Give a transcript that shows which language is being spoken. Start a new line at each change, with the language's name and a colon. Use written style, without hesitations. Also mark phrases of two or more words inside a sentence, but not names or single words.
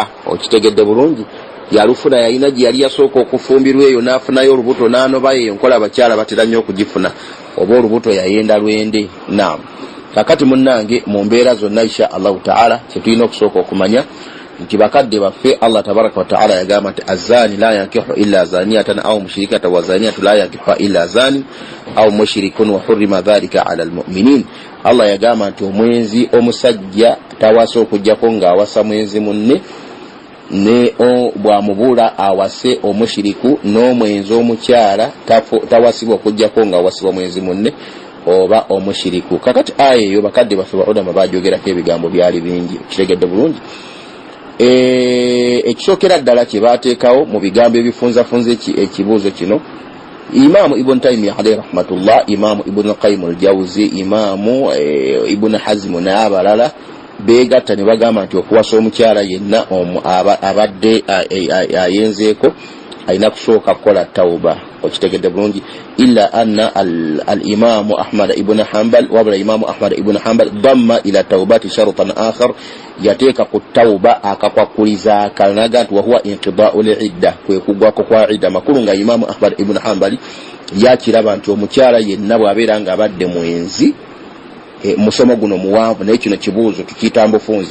Ganda: Okitegedde bulungi yalufuna yalina gye yali yasooka okufumbirwa eyo n'afunayo olubuto n'anobayo eyo nkola abakyala batera nnyo okugifuna oba olubuto yayenda lwende. Naam. Kakati munnange mu mbeera zonna
Arabic: إن شاء الله تعالى
Ganda: kyetulina okusooka okumanya nti bakadde baffe Allah
Arabic: تبارك وتعالى
Ganda: yagamba nti
Arabic: الزاني لا ينكح إلا زانية أو مشركة والزانية لا ينكح إلا زان أو مشرك وحرم ذلك على المؤمنين.
Ganda: Allah yagamba nti omwenzi omusajja tawasa okujjako ng'awasa mwenzi munne ne bw'amubula awase omushiriku n'omwenzi omukyala tawasibwa okujjako ng'awasibwa mwenzi munne oba omushiriku. Kakati aya eyo bakadde baffe baulama baajogerako ebigambo byali bingi. Kitegedde bulungi. Ekisookera ddala kye baateekawo mu bigambo ebifunzafunza ekibuuzo kino Imaamu Ibn Taymiyyah
Arabic: عليه رحمة الله,
Ganda: Imaamu Ibn Qayyim al-Jawzi, Imaamu Ibn Hazm n'abalala beegatta ne bagamba nti okuwasa omukyala yenna abadde ayenzeeko alina kusooka kukola tawuba. Okitegedde bulungi.
Arabic: إلا أن الإمام أحمد بن حنبل wabula الإمام أحمد بن حنبل ضم إلى توبة شرطا آخر,
Ganda: yateeka ku tawuba akakwakuliza akanaga nti
Arabic: وهو انقضاء العدة,
Ganda: kwe kugwako kwa idda. Makulu nga Imaamu Ahmad ibn Hanbal yakiraba nti omukyala yenna bw'abeera nga abadde mwenzi musomo guno muwanvu naye kino kibuuzo tukiyita mbufunze.